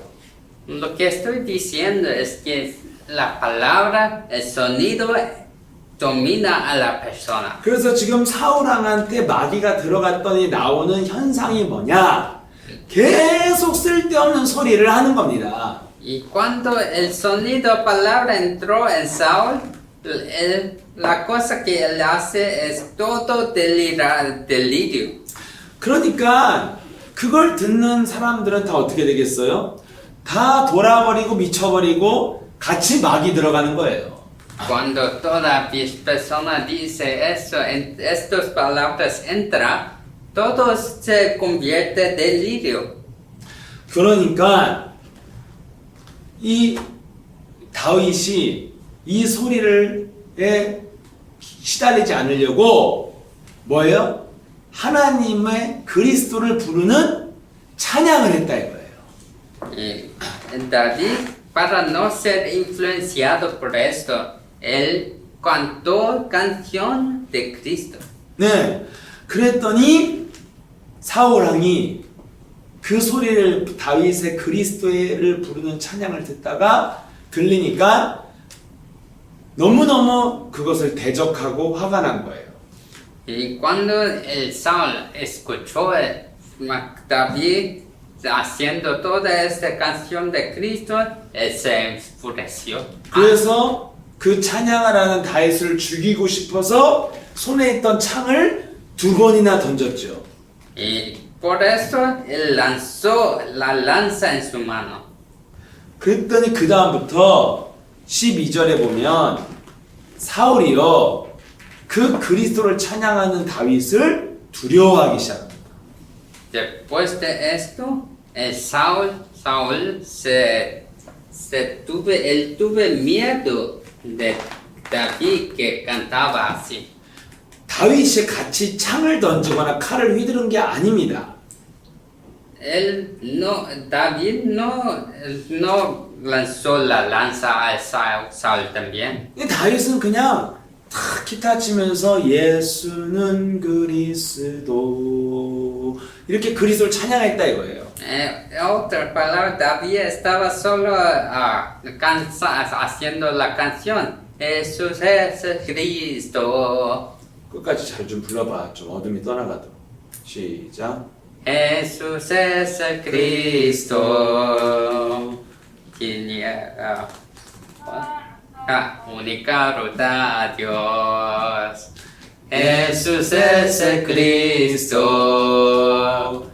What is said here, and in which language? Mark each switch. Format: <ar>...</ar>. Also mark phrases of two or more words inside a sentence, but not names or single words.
<es>Lo que estoy diciendo es que la palabra, el sonido domina a la persona.</es> <ko>그래서 지금 사울왕한테 마귀가 들어갔더니 나오는 현상이 뭐냐? 계속 쓸데없는 소리를 하는 겁니다.</ko> <es>Y cuando el sonido palabra entró en Saúl, la cosa que él hace es todo delirio.</es> <ko>그러니까 그걸 듣는 사람들은 다 어떻게 되겠어요? 다 돌아버리고 미쳐버리고 같이 마귀 들어가는 거예요.</ko> <es>Cuando toda persona dice eso, estas palabras entra, todo se convierte en delirio.</es> <ko>그러니까 이 다윗이 이 소리를에 시달리지 않으려고 뭐예요? 하나님의 그리스도를 부르는 찬양을 했다 이거예요.</ko> <es>Y David, para no ser influenciado por esto, él cantó canción de Cristo.</es> <ko>네, 그랬더니 사울왕이 그 소리를 다윗의 그리스도를 부르는 찬양을 듣다가 들리니까 너무너무 그것을 대적하고 화가 난 거예요.</ko> <es>Y cuando el Saúl escuchó David haciendo toda esta canción de Cristo, él se enfureció.</es> <ko>그래서 그 찬양을 하는 다윗을 죽이고 싶어서 손에 있던 창을 2번이나 던졌죠.</ko> <es>Y por eso él lanzó la lanza en su mano.</es> <ko>그랬더니 그 다음부터 12절에 보면 사울이요 그 그리스도를 찬양하는 다윗을 두려워하기 시작합니다.</ko> <es>Después de esto, el Saúl tuve miedo de David que cantaba así.</es> <ko>다윗이 같이 창을 던지거나 칼을 휘두른 게 아닙니다.</ko> <es>David no lanzó la lanza al Saúl también.</es> <ko>다윗은 그냥 탁 기타 치면서 예수는 그리스도 이렇게 그리스도를 찬양했다 이거예요.</ko> <es>En otras palabras, David estaba solo haciendo la canción. Jesús es Cristo.</es> <ko>끝까지 잘 좀 불러봐. 좀 어둠이 떠나가도록. 시작.</ko> <es>Jesús es el Cristo. Única ruta a Dios. Jesús es el Cristo.</es>